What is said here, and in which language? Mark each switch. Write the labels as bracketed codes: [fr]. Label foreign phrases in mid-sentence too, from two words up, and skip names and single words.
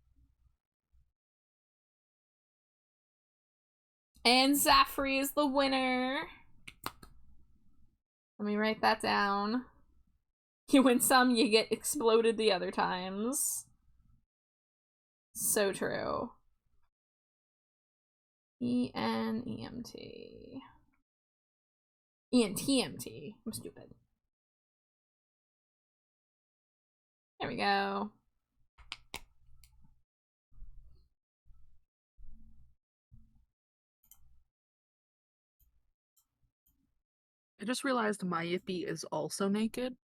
[en] And Zaffrey is the winner. Let me write that down. You win some, you get exploded the other times. So true. E-N-E-M-T. E-N-T-M-T. I'm stupid. There we go. I just realized my Yippee is also naked.